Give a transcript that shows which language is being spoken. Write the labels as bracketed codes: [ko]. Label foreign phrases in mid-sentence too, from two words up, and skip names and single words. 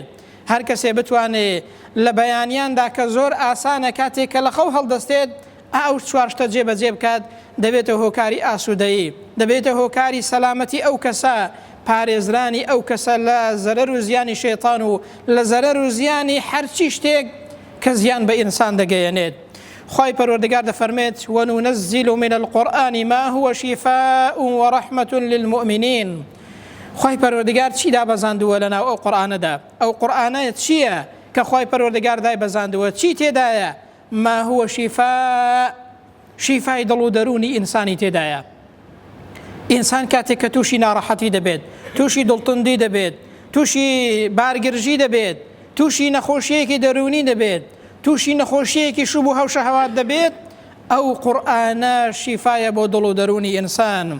[ckb] هەر کەسێ بتوانێت لە بەیانیاندا کە زۆر ئاسانە کاتێک کە لە خەو هەڵدەستێت ئەو 4 شتە جێبەجێ بکات، دەبێتە هۆکاری ئاسوودەیی، دەبێتە هۆکاری سەلامەتی ئەو کەسە، پارێزرانی ئەو کەسە لە زەرەر و زیانی شەیطان و لە زەرەر و زیانی هەرچی شتێک کە زیان بە ئینسان دەگەیەنێت. خی پەروەردگار دەفەرمێت [ar] وننزل من القرآن ما هو شفاء ورحمة للمؤمنين. [ckb] خی پەروەردگار چی دابەزاندووە لەناو ئەو قورئانەدا؟ ئەو قورئانە چییە کە خی پەروەردگار دای بەزاندووە؟ چی تێدایە؟ [ar] ما هو شفاء، [ckb] شیفای دڵ و دەرونی ئینسانی تێدایە. ئینسان کاتێک کە تووشی ناڕەحەتی دەبێت، تووشی دڵتوندی دەبێت، تووشی بارگرژی دەبێت، تووشی نەخۆشیەکی دەرونی دەبێت، تووشی نەخۆشیەکی شوب و هەو شەهەوات دەبێت، ئەو قورئانە شیفایە بۆ دڵ و دەرونی ئینسان.